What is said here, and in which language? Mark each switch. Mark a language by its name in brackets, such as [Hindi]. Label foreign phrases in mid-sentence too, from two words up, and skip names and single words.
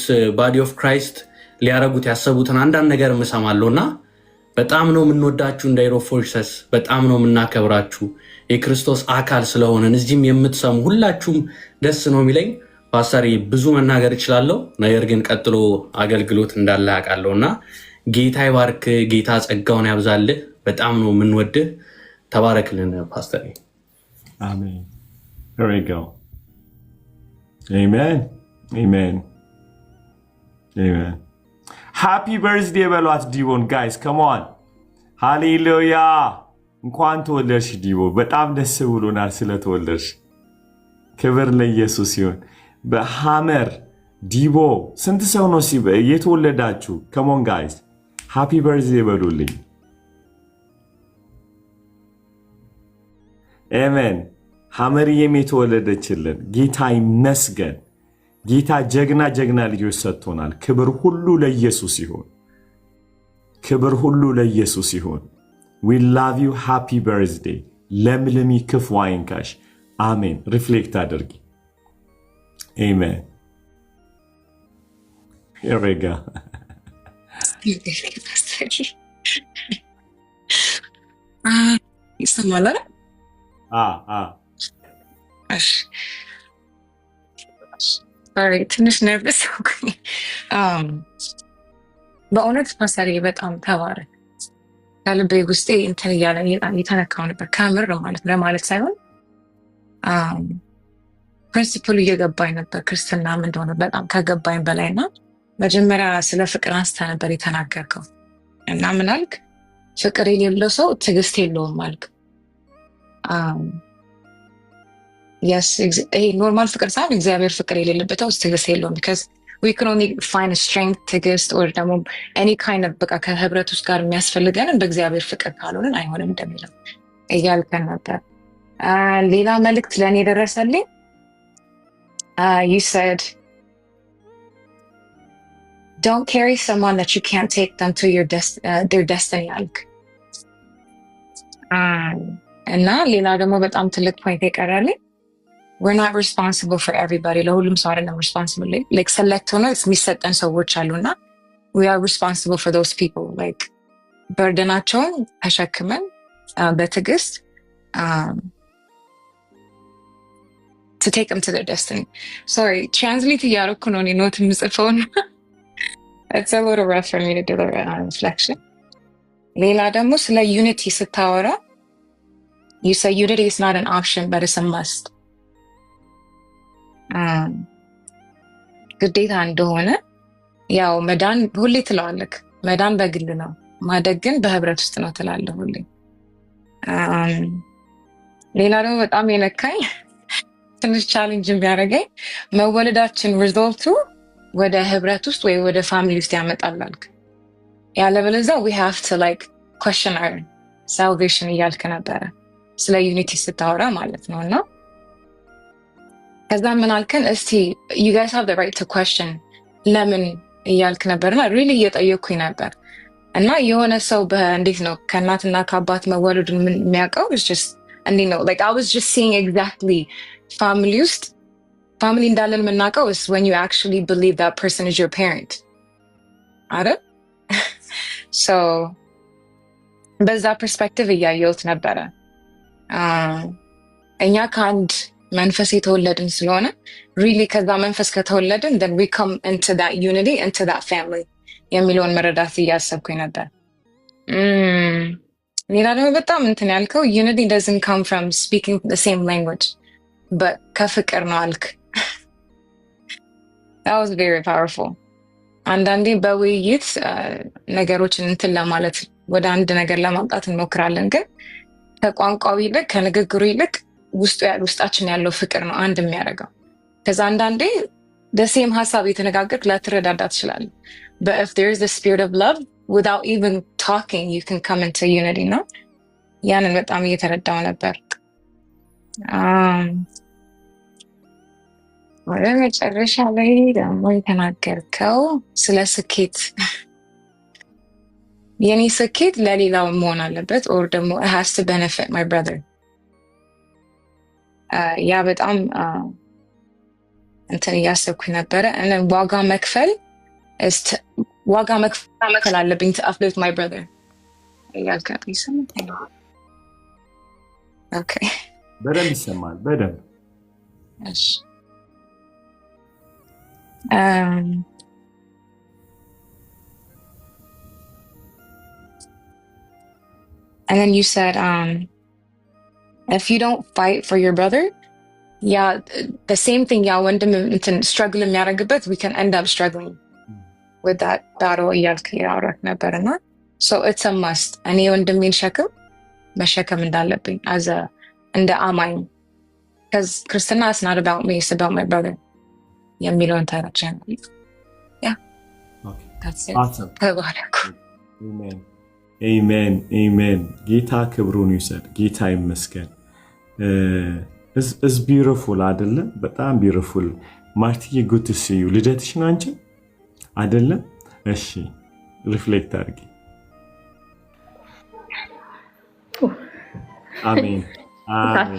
[English] body of Christ [Amharic] ሊያረጉት ያሰቡትን አንዳንድ ነገር እሰማለሁና በጣም ነው የምንወዳችሁ። እንደ ኢሮፎርጅሰስ በጣም ነው የምናከብራችሁ። የክርስቶስ አካል ስለሆነን እዚህም የምትሰሙ ሁላችሁም ደስ ነው የሚለኝ። ፓስተር ብዙ መናገር እችላለሁ፣ ነገር ግን ቀጥሎ አገልግሎት እንዳለ አውቃለሁና ጌታ ይባርክ፣ ጌታ ጸጋውን ያብዛልህ። በጣም ነው የምንወድህ። ተባረክልን ፓስተር። [English] አሜን። There we go. Amen. Amen. Amen. Happy birthday በሏት ዲቦን ጋይስ come on. [Amharic] ሃሌሉያ። እንኳን ተወለድሽ ዲቦ። በጣም ደስ ብሎናል ስለተወለድሽ። ክብር ለኢየሱስ ይሁን። በሐመር ዲቦ ስንት ሰው ነው የተወለዳችሁ? [English] come on guys. Happy birthday [Amharic] በሉልኝ። አሜን። ሐመርዬም የተወለደችልን ጌታ ይመስገን። ጌታ ጀግና ልጆች ሰጥቶናል። ክብር ሁሉ ለኢየሱስ ይሁን። ክብር ሁሉ ለኢየሱስ ይሁን። [English] we love you. happy birthday. [Amharic] ለምልሚ ክፉ አይንካሽ። አሜን። ሪፍሌክት አድርጊ። አሜን። [English] here we go. [Amharic] ይሰማል አይደል? እሺ ትንሽ ነርቨስ ሆንኩኝ። በእውነት ፓስተር በጣም ተባረክ። ከልቤ ውስጤ እንትን እያለ የተነካው ነበር ከምር ማለት ለማለት ሳይሆን ፕሪንሲፕሉ እየገባኝ ነበር። ክርስትና ምን እንደሆነ በጣም ከገባኝ በላይ እና መጀመሪያ ስለ ፍቅር አንስተ ነበር የተናገርከው እና ምን አልክ? ፍቅር የሌለው ሰው ትዕግስት የለውም አልክ። ይሄ ኖርማል ፍቅር ሳይሆን እግዚአብሔር ፍቅር የሌለበት ሰው ትዕግስት የለውም። [English] because we can only find a strength [Amharic] ትዕግስት or ደግሞ [English] any kind of [Amharic] በቃ ከህብረት ውስጥ ጋር የሚያስፈልገንን በእግዚአብሔር ፍቅር ካልሆንን አይሆንም እንደሚለው እያልከን ነበር። ሌላ መልእክት ለእኔ የደረሰልኝ [English] you said don't carry someone that you can't take them to their destiny [Amharic] አልክ። እና ሌላ ደግሞ በጣም ትልቅ ፖይንት የቀረልኝ [English] we're not responsible for everybody. [Amharic] ለሁሉም ሰው አይደለም [English] responsible. like select [Amharic] ሆነ የሚሰጠን ሰዎች አሉና [English] we are responsible for those people. like [Amharic] በርደናቸውን ተሸክመን በትዕግስት [English] to take them to their destiny. Sorry, translate [Amharic] እያደረኩ ነው እኔ ኖት የምጽፈው። [English] It's a little rough for me to do the reflection. [Amharic] ሌላ ደግሞ ስለ unity ስታወራ [English] you say unity is not an option but it's a must. [Amharic] ግዴታ እንደሆነ ያው መዳን ሁሌ ትለዋለክ። መዳን በግል ነው፣ ማደግ ግን በህብረት ውስጥ ነው ትላለህ ሁሌ። ሌላ ደግሞ በጣም የነካኝ ትንሽ ቻሌንጅ የሚያደርገኝ መወለዳችን ሪዞልቱ ወደ ህብረት ውስጥ ወይ ወደ ፋሚሊ ውስጥ ያመጣላልክ። ያለበለዚያ [English] we have to like question our salvation [Amharic] እያልክ ነበረ ስለ ዩኒቲ ስታወራ ማለት ነው። እና ከዛ ምን አልከን? እስቲ [English] you guys have the right to question [Amharic] ለምን እያልክ ነበርና really እየጠየኩኝ ነበር። እና የሆነ ሰው እንዴት ነው ከእናትና ከአባት መወለዱን የሚያውቀው? [English] is just [Amharic] እንዴት ነው [English] like I was just seeing exactly [Amharic] ፋሚሊ ውስጥ ፋሚሊ እንዳለን የምናውቀው [English] is when you actually believe that person is your parent አይደል? [Amharic] so በዛ ፐርስፔክቲቭ እያየሁት ነበረ። እኛ ከአንድ መንፈስ የተወለድን ስለሆነ really ከዛ መንፈስ ከተወለድን [English] then we come into that unity, into that family [Amharic] የሚለውን መረዳት እያሰብኩኝ ነበር። ሌላ ደግሞ በጣም እንትን ያልከው [English] unity doesn't come from speaking the same language but [Amharic] ከፍቅር ነው አልክ። [English] that was very powerful. [Amharic] አንዳንዴ በውይይት ነገሮችን እንትን ለማለት ወደ አንድ ነገር ለማምጣት እንሞክራለን፣ ግን ከቋንቋው ይልቅ ከንግግሩ ይልቅ ውስጣችን ያለው ፍቅር ነው አንድ የሚያደርገው። ከዛ አንዳንዴ [English] the same [Amharic] ሀሳብ የተነጋገርክ ላትረዳዳ ትችላለህ። [English] but if there is the spirit of love without even talking you can come into unity [Amharic] ነው። ያንን በጣም እየተረዳው ነበር። ወደ መጨረሻ ላይ ደግሞ የተናገርከው ስለ ስኬት የኔ ስኬት ለሌላው መሆን አለበት or ደግሞ [English] it has to benefit my brother። [Amharic] ያ በጣም እንትን እያሰብኩኝ ነበረ። ዋጋ መክፈል አለብኝ [English] to uplift my brother [Amharic] እያልክ ይሰማል? [English] ኦኬ [Amharic] በደንብ ይሰማል በደንብ። [English] እሺ and then you said if you don't fight for your brother, yeah, the same thing, yeah, [Amharic] ወንድም እንትን [English] struggle የሚያደርግበት we can end up struggling with that battle [Amharic] እያልክ ያወራክ ነበርና [English] so it's a must [Amharic] እኔ ወንድሜን ሸክም መሸከም እንዳለብኝ እንደ አማኝ [English] because ክርስትና is not about me, it's about my brother [Amharic] የሚለውን ተረዳን። [English] yeah okay that's it. awesome [Amharic] ተባረኩ። amen amen ጌታ ክብሩን ይውሰድ። ጌታ ይመስገን። [English] it's beautiful [Amharic] አይደለ? በጣም beautiful ማርቲዬ [English] good to see you። [Amharic] ልደትሽ ነው አንቺ አይደለ? እሺ ሪፍሌክት አድርጊ። አሜን አሜን።